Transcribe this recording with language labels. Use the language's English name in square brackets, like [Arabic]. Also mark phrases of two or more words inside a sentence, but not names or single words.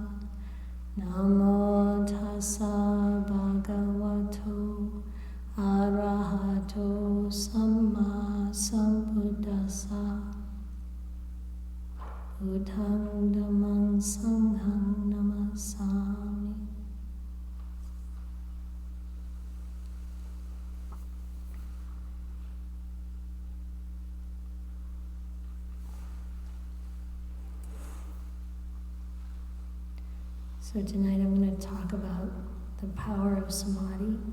[Pali] Namo tassa bhagavato arahato samma sambuddhassa. Buddhang dhammang sanghang namasami. [English] So tonight I'm going to talk about the power of Samadhi.